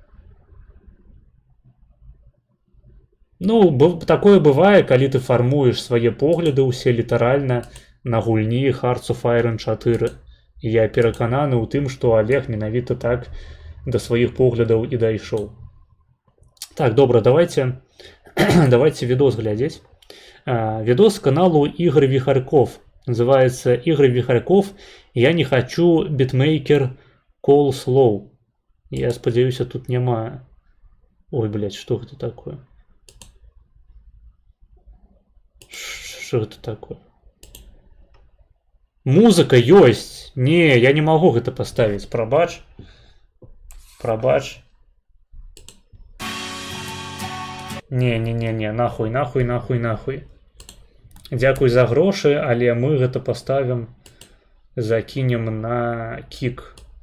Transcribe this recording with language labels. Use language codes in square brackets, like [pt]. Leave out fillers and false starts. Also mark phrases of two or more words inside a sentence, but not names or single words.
[be] Такое бывае, калі ты фармуеш свае погляды ўсе літаральна на гульні Hearts of Iron 4. І я перакананы ў тым, што Олег менавіта так да сваіх поглядаў і дайшоў. Так, добра, давайте відос глядзець. Відос каналу Игорь Вихарьков. Называется Игорь Вихарьков «Я не хочу битмейкер Call Slow». Я спадзяюся, тут няма... [ru] Ой, блядь, что это такое? Что это такое? [be] Музыка ёсць. Не, я не магу гэта паставіць. Прабач. Прабач. Не, нахуй. Дзякуй за грошы, але мы гэта паставім, закінем на кік.